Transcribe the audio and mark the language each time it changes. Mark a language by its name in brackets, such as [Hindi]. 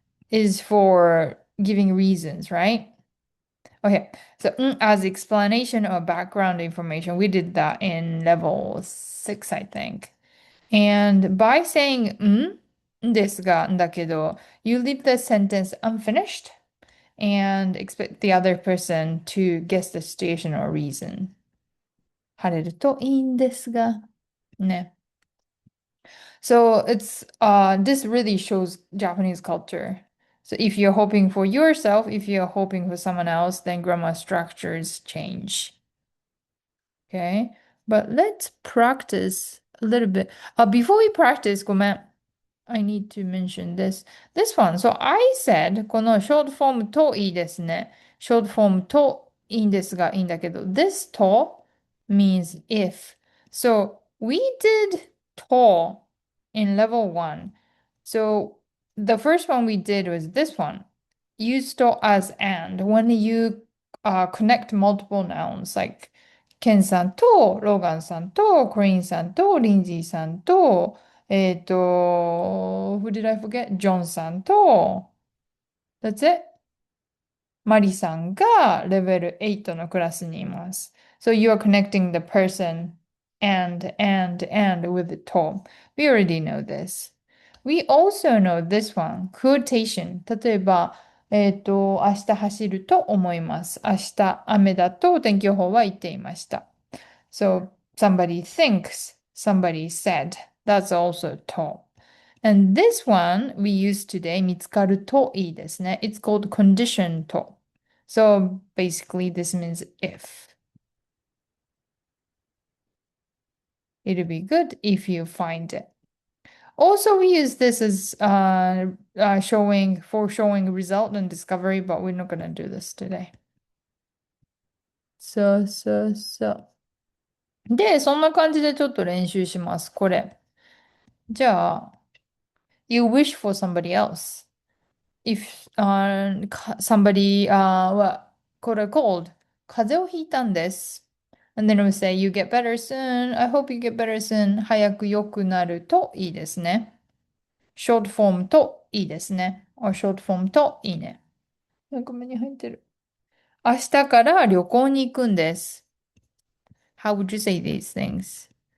[English] Is for giving reasons, right? Okay, so as explanation or background information, we did that in level 6, I think. And by saying [Japanese] ですが、だけど, [English] you leave the sentence unfinished and expect the other person to guess the situation or reason. [Japanese] 晴れるといいんですが、ね。 [English] So this really shows Japanese culture. So if you're hoping for yourself, if you're hoping for someone else, then grammar structures change. Okay. But let's practice a little bit. Before we practice, [Japanese] ごめん。 [English] I need to mention this. This one. So I said, [Japanese] この [English] short form [Japanese] といいですね。 [English] short form [Japanese] といいんですがいいんだけど、 [English] this と means if. So we did と in level 1. So the first one we did was this one. Use と as and. When you connect multiple nouns, like ケンさんと、ローガンさんと、クリーンさんと、リンジーさんと、who did I forget? [Japanese] ジョンさんと、 [English] that's it. [Japanese] マリさんがレベル8のクラスにいます。 [English] So you are connecting the person and with the to. We already know this. We also know this one, quotation. [Japanese] 例えば、明日走ると思います。明日雨だと天気予報は言っていました。 [English] So somebody thinks, somebody said. That's also to. And this one we use today, [Japanese] 見つかるといいですね。 [English] It's called condition と。So basically this means if. It'll be good if you find it. Also, we use this as showing result and discovery, but we're not gonna do this today. So. [Japanese] で、そんな感じでちょっと練習します。これ。 [English] じゃあ、you wish for somebody else. If somebody caught a cold, [Japanese] 風邪をひいたんです。 [English] And then we say, you get better soon. I hope you get better soon. [Japanese] 早く良くなるといいですね。short form といいですね。 [English] or short form [Japanese] といいね。なんか目に入ってる。明日から旅行に行くんです。 [English] How would you say these things?